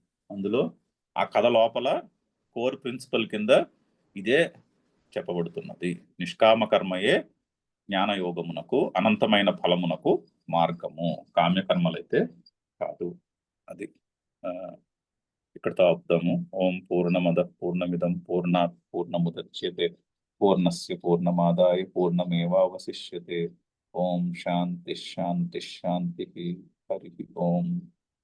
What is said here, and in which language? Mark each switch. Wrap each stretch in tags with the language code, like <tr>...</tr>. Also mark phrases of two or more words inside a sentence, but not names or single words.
<te>అందులో ఆ కథ లోపల</te> <en>core principle</en> <te>కింద ఇదే చెప్పబడుతున్నది. నిష్కామ కర్మయే జ్ఞానయోగమునకు, అనంతమైన ఫలమునకు మార్గము, కామ్యకర్మలైతే కాదు. అది ఇక్కడతో ఆపుదాము.</te> <sa>ఓం పూర్ణమద పూర్ణమిదం పూర్ణాత్ పూర్ణముదచ్యతే పూర్ణస్య పూర్ణమాదాయ పూర్ణమేవావశిష్యతే. ఓం శాంతి శాంతి శాంతి. హరి ఓం.</sa>